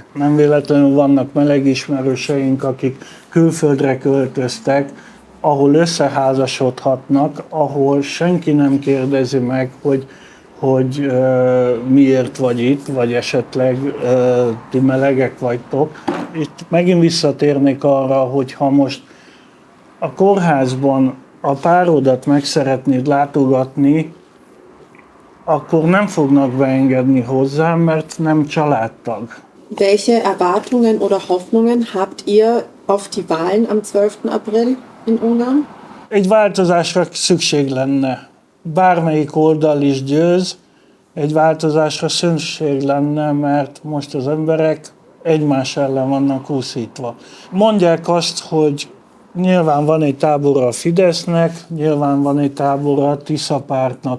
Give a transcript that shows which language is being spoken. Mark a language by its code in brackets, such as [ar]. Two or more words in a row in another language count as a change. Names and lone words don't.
[hu] Nem véletlenül vannak meleg ismerőseink, akik külföldre költöztek, ahol összeházasodhatnak, ahol senki nem kérdezi meg, hogy miért vagy itt, vagy esetleg ti melegek vagytok. Itt megint visszatérnék arra, hogy ha most a kórházban a párodat meg szeretnéd látogatni, akkor nem fognak beengedni hozzám, mert nem családtag. [de] Welche Erwartungen oder Hoffnungen habt ihr auf die Wahlen am 12. April in Ungarn? [hu] Egy változásra szükség lenne. bármelyik oldal is győz, egy változásra szükség lenne, mert most az emberek egymás ellen vannak úszítva. Mondják azt, hogy nyilván van egy tábora a Fidesznek, nyilván van egy tábora a Tisza pártnak.